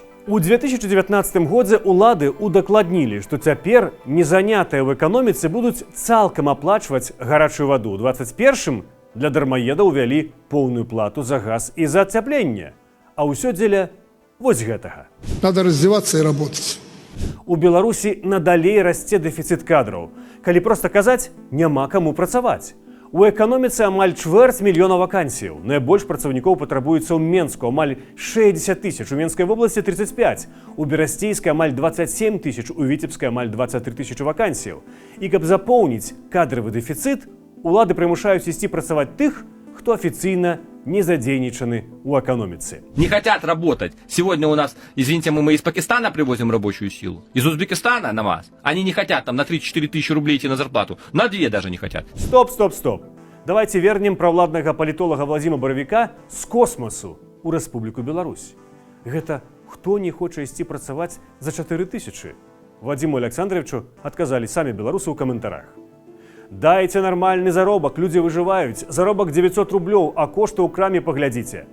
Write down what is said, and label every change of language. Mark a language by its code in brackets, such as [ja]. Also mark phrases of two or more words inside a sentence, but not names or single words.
[be] У 2019 годзе улады удакладнілі, што цяпер незанятыя ў эканоміцы будуць цалкам аплачваць гарачую ваду. У 21-м для дармаеда ўвялі поўную плату за газ і за ацяпленне. А ўсё дзеля вось гэтага. [ru] Надо раздеваться и работать. [be] У Беларусі надалей расце дэфіцыт кадраў. Калі проста казаць, няма каму працаваць. У эканоміцы амаль 250 000 вакансіяў. Найбольш працаўнікоў патрабуецца ў Менску, амаль 60 000, у Менскай вобласці 35, у Берасцейскай амаль 27 000, у Віцебскай амаль 23 000 вакансіяў. І каб запоўніць кадравы дэфіцыт, улады прымушаюць ісці працаваць тых, хто афіцыйна не задзейнічаны ў эканоміцы. [ru] Не хотят работать. Сегодня у нас, извините, мы из Пакистана привозим рабочую силу. Из Узбекистана на вас. Они не хотят там на 3-4 тысячи рублей идти на зарплату. На 2 даже не хотят. Стоп. Давайте вернем [be] правладнага палітолага Владзіма Баравіка з космасу ў Рэспубліку Беларусь. Гэта хто не хоча ісці працаваць за 4000? Вадзіму Александровичу адказалі самі беларусы ў каментарах. Дайце нармальны заробак, людзі выжываюць. Заробак 900 рублёў, а кошты ў краме паглядзіце.